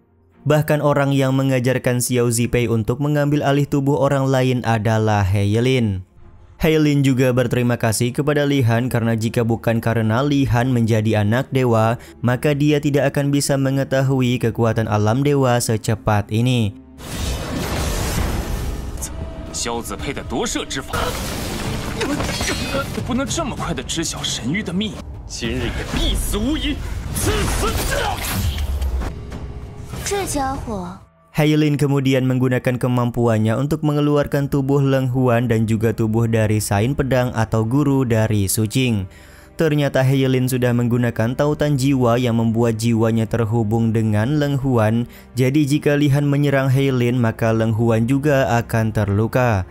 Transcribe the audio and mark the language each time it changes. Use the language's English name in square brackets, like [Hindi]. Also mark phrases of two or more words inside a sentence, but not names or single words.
[Indonesian] Bahkan orang yang mengajarkan Xiao Zipei untuk mengambil alih tubuh orang lain adalah Heilin. Heilin juga berterima kasih kepada Li Han karena jika bukan karena Li Han menjadi anak dewa, maka dia tidak akan bisa mengetahui kekuatan alam dewa secepat ini. [Chinese] Xiao Zipei 的夺舍之法，不能这么快的知晓神域的秘密，今日也必死无疑。这家伙。 [Indonesian] Heilin kemudian menggunakan kemampuannya untuk mengeluarkan tubuh Leng Huan dan juga tubuh dari Sain Pedang atau guru dari Su Qing. Ternyata Heilin sudah menggunakan tautan jiwa yang membuat jiwanya terhubung dengan Leng Huan. Jadi jika Li Han menyerang Heilin, maka Leng Huan juga akan terluka.